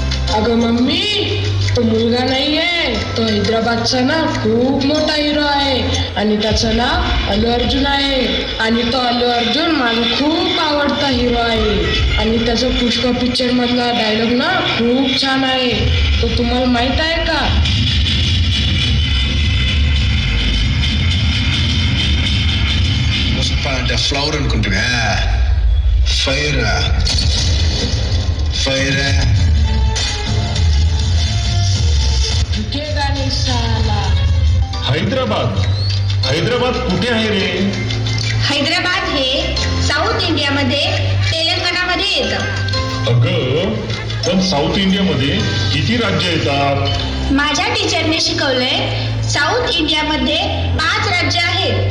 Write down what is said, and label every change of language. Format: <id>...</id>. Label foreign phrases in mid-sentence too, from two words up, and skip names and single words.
<mr>अगं मम्मी, तो मुलगा नाहीये, तो हैदराबादचा ना खूप मोठा हिरो आहे आणि त्याचं नाव अल्लू अर्जुन आहे. आणि तो अल्लू अर्जुन माझा खूप आवडता हिरो आहे. आणि त्याचा पुष्पा पिक्चर मधला डायलॉग ना खूप छान आहे. तो तुम्हाला माहित आहे का?</mr> <te>పుష్ప అంటే ఫ్లవర్ అనుకుంటున్నా.</te> <en>fire fire</en> <hi>झुकेगा नहीं साला.</hi> <mr>हैदराबाद कुठे आहे रे? हैदराबाद हे साऊथ इंडियामध्ये तेलंगणामध्ये येतं. अगं, पण साऊथ इंडियामध्ये किती राज्य येतात? माझ्या टीचरने शिकवलंय साऊथ इंडियामध्ये 5 राज्य आहेत.</mr>